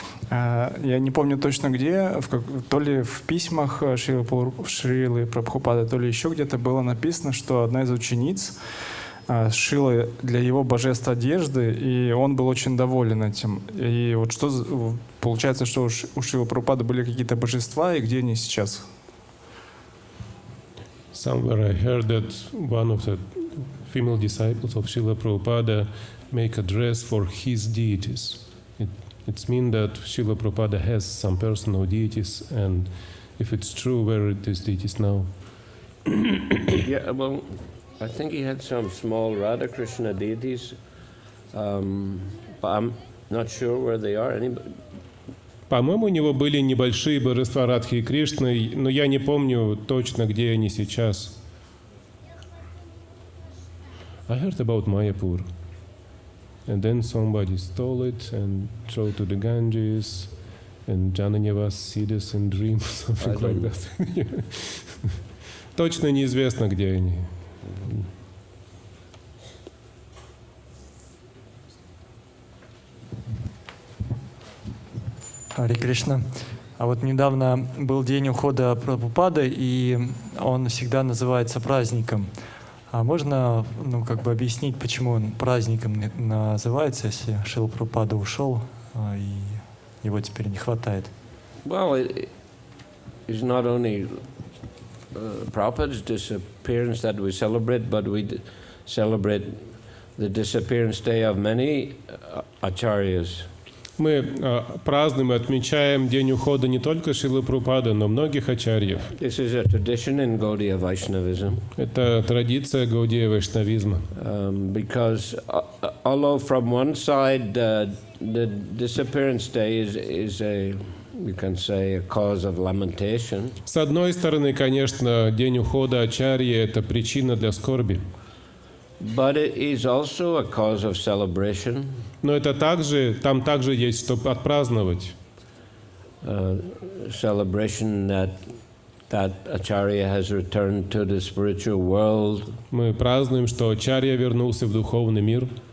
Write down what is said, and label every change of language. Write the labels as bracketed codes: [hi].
[ru] Я не помню точно где, то ли в письмах Шрилы Прабхупады, то ли еще где-то было написано, что одна из учениц сшила для его божеств одежды, и он был очень доволен этим. И вот что получается, что у Шрилы Прабхупады были какие-то божества, и где они сейчас? [en] Somewhere I heard that one of the female disciples of Srila Prabhupada make a dress for his deities. It means that Srila Prabhupada has some personal deities, and if it's true, where are these deities now? Yeah, well, I think he had some small Radha Krishna deities, but I'm not sure where they are. [ru] По-моему, у него были небольшие божества Радхи и Кришны, но я не помню точно, где они сейчас. [en] I heard about Mayapur. And then somebody stole it and threw to the Ganges, and Jananyavas see this in dreams, something like that. [ru] Точно неизвестно, где они. Харе Кришна. А вот недавно был день ухода Прабхупады, и он всегда называется праздником. А можно, объяснить, почему он праздником называется, если Шрила Прабхупада ушел, и его теперь не хватает? [en] Well, it's not only Prabhupada's disappearance that we celebrate, but we celebrate the disappearance day of many acharyas. [ru] Мы празднуем и отмечаем день ухода не только Шрилы Прабхупады, но многих ачарьев. [en] This is a tradition in Gaudiya Vaishnavism. [ru] Это традиция гаудия вайшнавизма. [en] Because although from one side the disappearance day is a, you can say, a cause of lamentation. [ru] С одной стороны, конечно, день ухода ачарьи – это причина для скорби. [en] But it is also a cause of celebration. [ru] Но это там также есть что отпраздновать. [en] Celebration that Acharya has returned to the spiritual world. [ru] Мы празднуем, что Ачарья вернулся в духовный мир.